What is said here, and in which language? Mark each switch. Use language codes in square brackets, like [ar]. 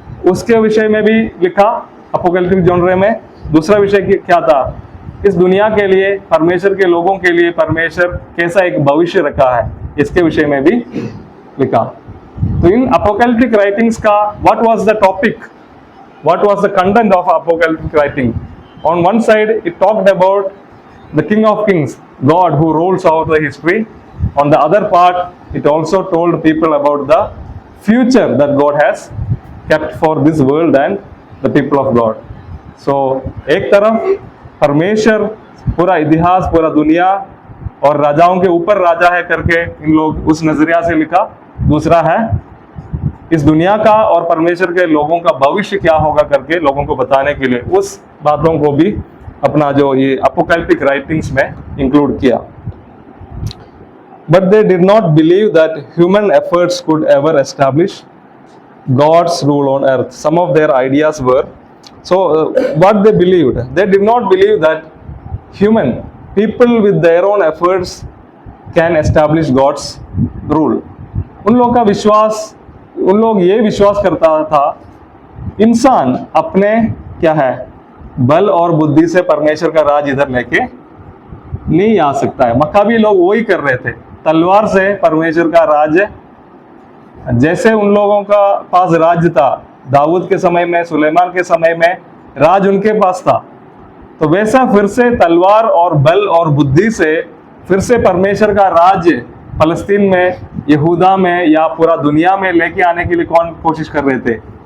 [hi] उसके विषय में भी लिखा अपोकैलिप्टिक जॉनरे में। दूसरा विषय क्या था? इस दुनिया के लिए, परमेश्वर के लोगों के लिए परमेश्वर कैसा एक भविष्य रखा है, इसके विषय में भी लिखा। तो इन अपोकैलिप्टिक राइटिंग्स का [en] What was the topic, what was the content of apocalyptic writing? On one side, it talked about the King of Kings, God who rolls out the history. On the other part, it also told people about the future that God has kept for this world and the people of God. [hi] So, एक तरफ परमेश्वर पूरा इतिहास, पूरा दुनिया और राजाओं के ऊपर राजा है करके इन लोग उस नजरिया से लिखा। दूसरा है इस दुनिया का और परमेश्वर के लोगों का भविष्य क्या होगा करके लोगों को बताने के लिए उस बातों को भी अपना जो ये अपोकैलिप्टिक राइटिंग्स में इंक्लूड किया। [en] But they did not believe that human efforts could ever establish God's rule on earth. Some of their ideas were, what they believed, they did not believe that human people with their own efforts can establish God's rule. [hi] उन लोगों का विश्वास, उन लोग ये विश्वास करता था इंसान अपने क्या है बल और बुद्धि से परमेश्वर का राज इधर लेके नहीं आ सकता है। मक्काबी लोग वही कर रहे थे, तलवार से परमेश्वर का राज, जैसे उन लोगों का पास राज था दाऊद के समय में, सुलेमान के समय में राज उनके पास था, तो वैसा फिर से तलवार और बल और बुद्धि से फिर से परमेश्वर का राज फलस्तीन में, यहूदा में या पूरा दुनिया में लेके आने के लिए कौन कोशिश कर रहे थे?